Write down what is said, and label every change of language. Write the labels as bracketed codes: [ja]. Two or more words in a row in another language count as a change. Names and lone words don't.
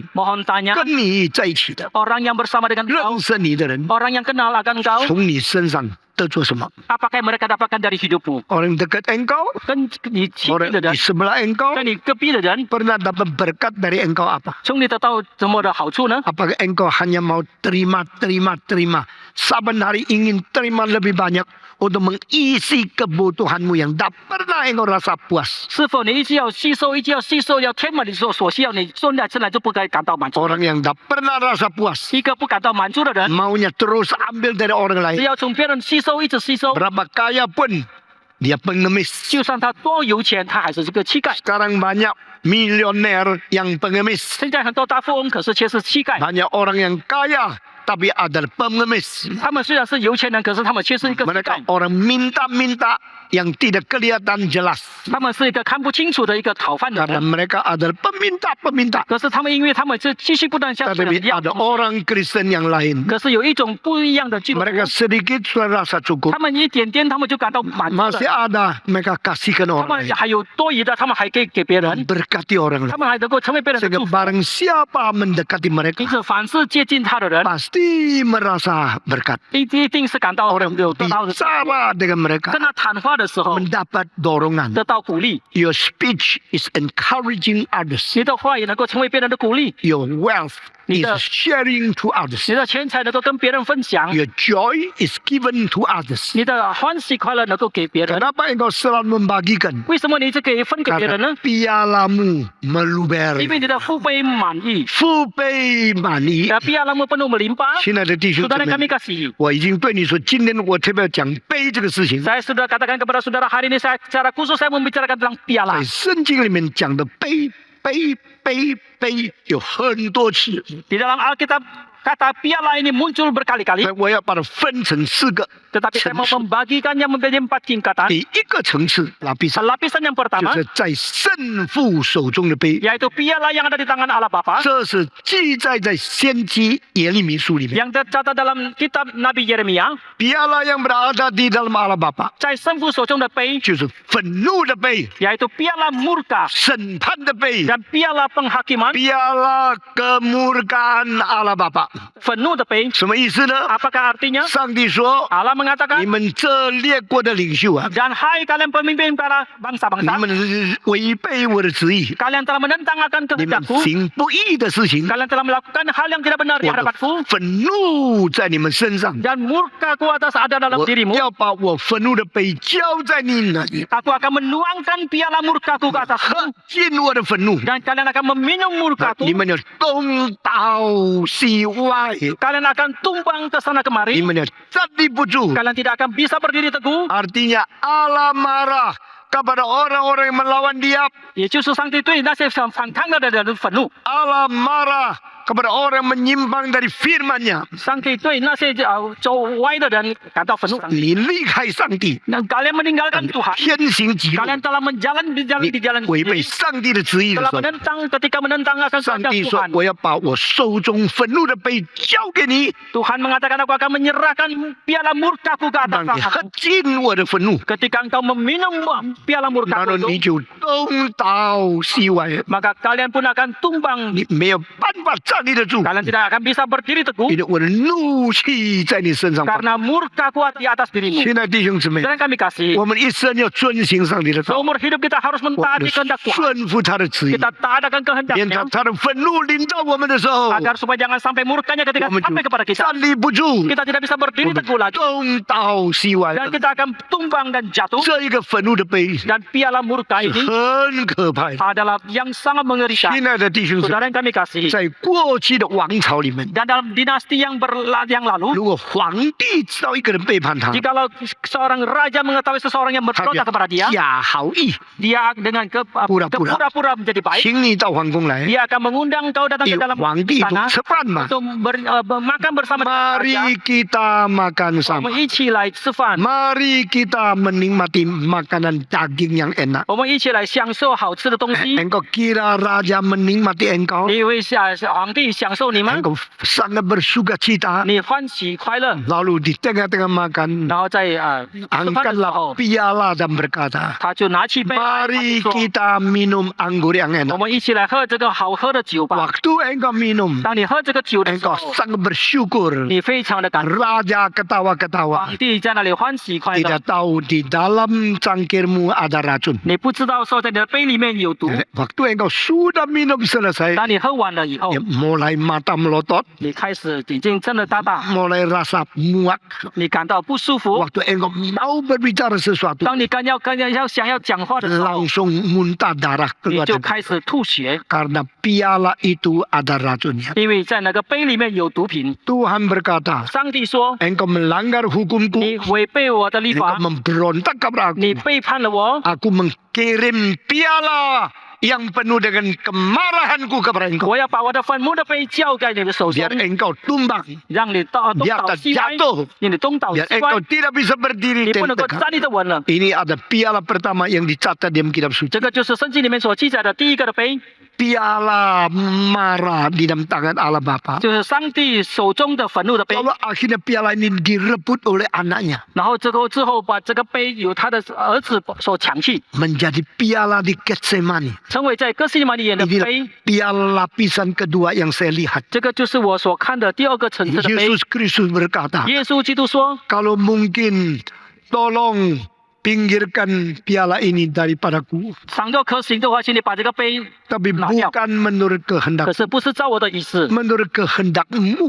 [id] mohon tanya, [zh] 跟你在一起的、 [id] orang yang bersama dengan [zh] 认 [id] engkau, [zh] 识你的人， [id] orang yang kenal akan engkau, [zh] 从你身上得着什么？ [id] apakah yang mereka dapatkan dari hidupmu? Orang dekat engkau, [zh] 跟你亲 [id] orang [zh] 近的 [id] di [zh] 人， [id] sebelah engkau [zh] 跟你隔壁的人， [id] pernah dapat berkat dari engkau apa? [zh] 从你得到什么的好处呢？ [id] Apakah engkau hanya mau terima, saban hari ingin terima lebih banyak untuk mengisi kebutuhanmu yang tak pernah engkau rasa puas? [zh] 是否你一直要吸收，要填满你所需要，你说来生来就不该感到满足？ [id] Orang yang tak pernah rasa puas, [zh] 一个不感到满足的人， [id] maunya terus ambil dari orang [zh] 只 [id] lain. [zh] 要从别人吸收，一直吸收， [id] Berapa kaya pun dia pengemis. [zh] 就算他多有钱，他还是个乞丐。 [id] Sekarang banyak milioner yang pengemis. [zh] 现在很多大富翁，可是却是乞丐。 [id] Banyak orang yang kaya tapi adalah pengemis. [zh] 他们虽然是有钱人，可是他们却是一个乞 [id] Mereka [zh] 丐。 [id] orang minta-minta yang tidak kelihatan jelas. [zh] 他们是一个看不清楚的一个讨饭的 [id] Karena [zh] 人。 [id] mereka adalah peminta-peminta. [zh] 可是他们因为他们是继续不断向别 [id] Tetapi [zh] 人要， [id] ada orang Kristen yang lain. [zh] 可是有一种不一样的基督徒， [id] Mereka sedikit sudah rasa cukup. [zh] 他们一点点他们就感到满足 [id] Masih [zh] 了。 [id] ada mereka kasihkan [zh] 他 [id] orang [zh] 们 [id] lain. [zh] 还有多余的，他们还可以给别人， [id] Berkati orang [zh] 他 [id] lain. [zh] 们还能够成为别人的 [id] Sehingga [zh] 祝福。 [id] barang siapa mendekati [zh] 因 [id] mereka [zh] 此，凡是接近他的人， [id] pasti merasa berkat. [zh] 一定是感到 [id] Orang [zh] 有得到的。 [id] bicara dengan mereka [zh] 跟他谈话的时候， [id] mendapat dorongan. [zh] 得到鼓励， [en] Your speech is encouraging others. [zh] 你的话也能够成为别人的鼓励。 [en] Your wealth [zh] 你 [en] is [zh] 的 [en] sharing to others. [zh] 你的钱财能够跟别人分享， [en] Your joy is given to others. [zh] 你的欢喜快乐能够给别人。 [id] Kenapa engkau selalu membagikan? [zh] 为什么你一直可以分给别人 [id] Karena [zh] 呢？ [id] pialamu meluber. [zh] 因为你的腹背满溢， Fupai mani. [id] pialamu penuh melimpah。 [zh] 亲爱的弟兄姊 [id] Saudara [zh] 妹 [id] kami kasih, [zh] 我已经对你说，今天我特别讲杯这个事情， [id] saya sudah katakan kepada saudara hari ini saya secara khusus saya membicarakan tentang piala. [zh] 在圣经里面讲的杯有很多次， [id] Di dalam Alkitab kata piala ini muncul berkali-kali, [zh] 我要把它分成4个 [id] tetapi saya [zh] 层 [id] mau [zh] 次。 [id] membagikannya menjadi 4 tingkatan. [zh] 第一个层次 lapisan [id] Lapisan yang [zh] 就 [id] pertama [zh] 是在圣父手中的杯， [id] yaitu piala yang ada di tangan Allah Bapa [zh] 这是记载在先知耶利米书里面。 [id] yang tercatat dalam kitab Nabi Yeremia. Piala yang berada di dalam Allah Bapa [zh] 在圣父手中的杯就是愤怒的杯、 [id] yaitu piala murka [zh] 审判的杯、 [id] dan piala penghakiman, piala kemurkaan Allah Bapa。 [zh] penuh 的杯. 什么意思呢？ [id] Apakah artinya? [zh] 上帝说：“ [id] Allah mengatakan, [zh] 你们这列国的领袖啊， [id] dan hai kalian pemimpin para [zh] 你 [id] bangsa-bangsa, [zh] 们违背我的旨意， [id] kalian telah menentang akan [zh] 你们 [id] kehendakku, [zh] 行不义的事情， [id] kalian telah melakukan hal yang tidak benar di [zh] 我的 [id] hadapanku, [zh] 愤怒在你们身上。 [id] dan murkaku atas ada dalam [zh] 我 [id] dirimu. [zh] 要把我愤怒的杯浇在你那里， [id] Aku akan menuangkan piala murkaku ke [zh] 喝 [id] atasmu, [zh] 尽我的愤怒。 [id] dan kalian akan meminum [zh] 你 [id] murkaku. [zh] 们要东倒西歪， [id] Kalian akan tumbang ke sana [zh] 你 [id] kemari. [zh] 们要站立不住。 [id] Kalian tidak akan bisa berdiri teguh. Artinya Allah marah kepada orang-orang yang melawan Dia. [zh] 也就是上帝对那些反抗的人愤怒， [id] Allah marah kepada orang yang menyimpang dari firman-Nya. [zh] 上帝对那些走歪的人感到愤怒。你离开上帝， [id] Dan kalian meninggalkan Tuhan, [zh] 偏行己路， [id] kalian telah menjalan di jalan [zh] 违背 [id] sendiri, [zh] 上帝的旨意的 [id] telah [zh] 时候， [id] ketika menentang akan [zh] 上 [id] kehendak [zh] 帝说 [id] Tuhan.：“ [zh] 我要把我手中愤怒的杯交给你， [id] Tuhan mengatakan aku akan menyerahkan piala murkaku ke [zh] 让 [id] atas [zh] 你喝 [id] tanganmu. [zh] 尽我的愤怒， [id] Ketika engkau meminum piala [zh] 然 [id] murkaku [zh] 后你 [id] itu, [zh] 就东倒西歪， [id] maka kalian pun akan tumbang. [zh] 你没有办法站立得住， [id] Kalian tidak akan bisa berdiri teguh [zh] 因为我的怒气在你身上发。 [id] karena murkaku di atas dirimu. [zh] 亲爱的弟兄姊妹， [id] Dan kami kasih, [zh] 我们一生要遵行上帝的道， [id] seumur hidup kita harus [zh] 我们 [id] mentaati kehendak Tuhan. [zh] 顺服他的旨意， [id] Kita taat akan [zh] 免 [id] kehendaknya [zh] 他的愤怒临到我们的时候， [id] agar supaya jangan sampai murkanya ketika [zh] 我们 [id] sampai kepada [zh] 就 [id] kita. [zh] 站立不住， [id] Kita tidak bisa berdiri [zh] 我们 [id] teguh lagi [zh] 东倒西歪。 [id] dan kita akan tumbang dan jatuh. [zh] 这一个愤怒的杯是 [id] Dan piala murka ini [zh] 很可怕的。 [id] adalah yang sangat mengerikan. [zh] 亲爱的弟兄姊妹， [id] Saudara yang kami kasih, [zh] 在过去的王朝里面， [id] dan dalam dinasti yang lalu, [zh] 如果皇帝知道一个人背叛他， [id] jikalau seorang raja mengetahui seseorang yang [zh] 他 [id] berprotes kepada [zh] 就 [id] dia, [zh] 假好意， [id] dia dengan pura-pura menjadi baik, [zh] 请你到皇宫来， [id] dia akan mengundang kau datang [zh] 与 [id] ke dalam [zh] 皇帝 [id] istana [zh] 吃饭嘛。 [id] untuk makan bersama dengan Mari raja. kita makan [zh] 我 sama. 们一起来吃饭， [id] Mari kita menikmati makanan daging yang enak. [zh] 我们一起来享受好吃的东西。 [id] Engkau kira raja menikmati engkau? [zh] 你会皇帝享受你吗？ [id] Engkau sangat bersuka cita. [zh] 你欢喜快乐， [id] Lalu di tengah-tengah makan, [zh] 然后在吃饭的时 [id] angkatlah [zh] 候， [id] piala dan berkata, [zh] 他就拿起杯来， [id] Mari [zh] 他就说 [id] kita minum anggur yang [zh] 我 [id] enak. [zh] 们一起来喝这个好喝的酒吧。 [id] Waktu engkau minum, [zh] 当你喝这个酒的时 [id] engkau [zh] 候， [id] sangat bersyukur. [zh] 你非常的感动， [id] Raja ketawa-ketawa. [zh] 皇帝在那里欢喜快乐 [id] Tidak。tahu di dalam cangkirmu ada racun. [zh] 你不知道说在你的杯里面有毒， [id] Waktu engkau sudah minum selesai, [zh] 当你喝完了以后 [id] ya,，mulai mata melotot, [zh] 你开始已经睁了大大， [id] mulai rasa muak. [zh] 你感到不舒服。 [id] Waktu engkau mau berbicara sesuatu, [zh] 当你想要讲话的时候， [id] langsung muntah darah [zh] 你 [id] keluar [zh] 就 [id] dari- [zh] 开始吐血， [id] karena piala itu ada racunnya. [zh] 因为在那个杯里面有毒品。 [id] Tuhan berkata, [zh] 上帝说 [id] engkau melanggar hukumku, [zh] 你违背我的律 [id] engkau [zh] 法， [id] memberontak kepada [zh] 你 [id] aku. [zh] 背叛了我， [id] Aku mengkirim piala yang penuh dengan kemarahanku kepada engkau. [zh] 我要把我的愤怒的杯交给你的手中 [id] Biar，engkau tumbang, [zh] 让你东 [id] biar [zh] 倒 [id] tak [zh] 西歪， [id] jatuh, [zh] 你东倒西 [id] biar [zh] 歪 [id] engkau，tidak bisa berdiri [zh] 你不 [id] dan [zh] 能够 [id] tegak. [zh] 站立得稳了。 [id] Ini ada piala pertama yang dicatat dalam kitab suci. [zh] 这个就是圣经里面所记载的第一个的杯， [id] Piala marah di dalam tangan Allah Bapa. [zh] 就是上帝手中的愤怒的杯。 [id] Lalu akhirnya piala ini direbut oleh anaknya. [zh] 然后之后把这个杯由他的儿子所抢去， [id] Menjadi piala di Getsemani. [zh] 成为在哥西玛利园的 [id] Inilah [zh] 杯。 [id] piala lapisan kedua yang saya lihat. [zh] 这个就是我所看的第二个层次的杯。 [id] Yesus Kristus berkata, [zh] 耶稣基督说 [id] kalau mungkin tolong pinggirkan piala ini daripadaku. [zh] 倘若可行的话，请你把这个杯 [id] Tapi [zh] 拿掉。 [id] bukan menurut [zh] 可 [id] kehendak, [zh] 是不是照我的意思， [id] menurut kehendakmu.